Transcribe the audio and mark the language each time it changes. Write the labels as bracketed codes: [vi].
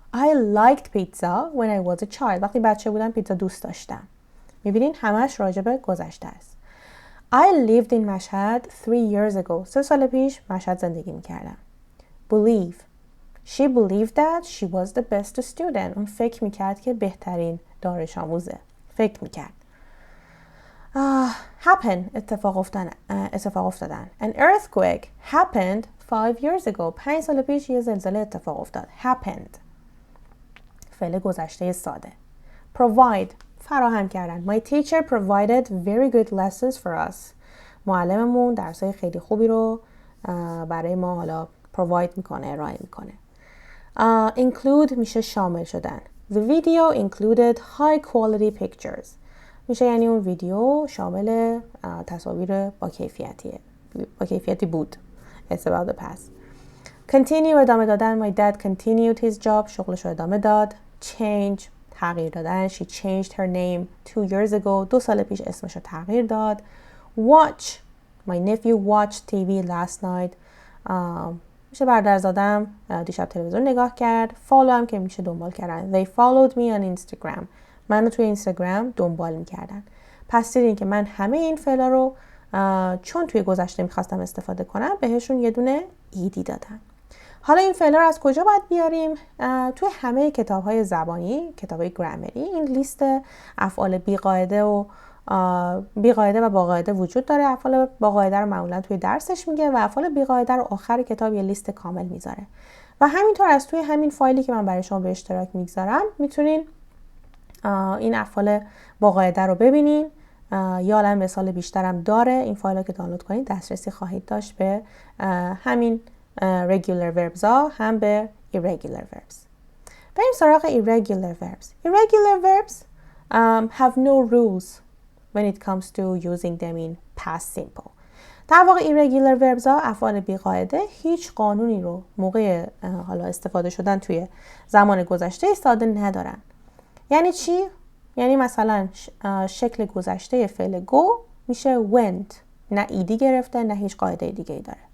[en] I liked pizza when I was a child. [fa] وقتی بچه بودم پیتزا دوست داشتم. میبینین همش راجع به گذشته است. [en] I lived in Mashhad 3 years ago. [fa] 3 سال پیش مشهد زندگی میکردم. [en] Believe. She believed that she was the best student. [fa] اون فکر میکرد که بهترین دانش آموزه. فکر میکرد. Happen. اتفاق افتادن. [en] An earthquake happened 5 years ago. [fa] 5 سال پیش یه زلزله اتفاق افتاد. Happened. فعل گذشته ساده. Provide. فراهم کردن. [en] My teacher provided very good lessons for us. [fa] معلممون درسای خیلی خوبی رو برای ما حالا provide میکنه، ارائه میکنه. Include میشه شامل شدن. [en] The video included high quality pictures. [fa] میشه یعنی اون ویدیو شامل تصاویر با کیفیتی بود. [en] It's about the past. [fa] Continue ادامه دادن. [en] My dad continued his job. [fa] شغلش رو ادامه داد. Change تغییر دادن. [en] She changed her name 2 years ago. [fa] 2 سال پیش اسمش رو تغییر داد. [en] Watch. My nephew watched TV last night. [fa] میشه برادرزادم دیشب تلویزیون نگاه کرد. Follow هم که میشه دنبال کردن. [en] They followed me on Instagram. [fa] منو توی اینستاگرام دنبال میکردن. پس دیدین که من همه این فعلا رو چون توی گذشته میخواستم استفاده کنم بهشون یه دونه ایدی دادم. حالا این فعلا رو از کجا باید بیاریم؟ توی همه کتاب‌های زبانی، کتاب‌های گرامری، این لیست افعال بی‌قاعده و با قاعده وجود داره. افعال با قاعده رو معمولا توی درسش میگه و افعال بی‌قاعده رو آخر کتاب یه لیست کامل میذاره. و همینطور از توی همین فایلی که من برای شما به اشتراک میگذارم میتونین این افعال با قاعده رو ببینین. یا الان مثال بیشترم داره. این فایل رو که دانلود کنید دسترسی خواهید داشت به همین regular verbs ها هم به irregular verbs. بریم سراغ irregular verbs. [en] Irregular verbs have no rules when it comes to using them in past simple. [fa] در واقع irregular verbs ها افعال بی‌قاعده هیچ قانونی رو موقع حالا استفاده شدن توی زمان گذشته ساده ندارن. یعنی چی؟ یعنی مثلا شکل گذشته فعل go میشه went. نه ایدی گرفته نه هیچ قاعده دیگه ای داره.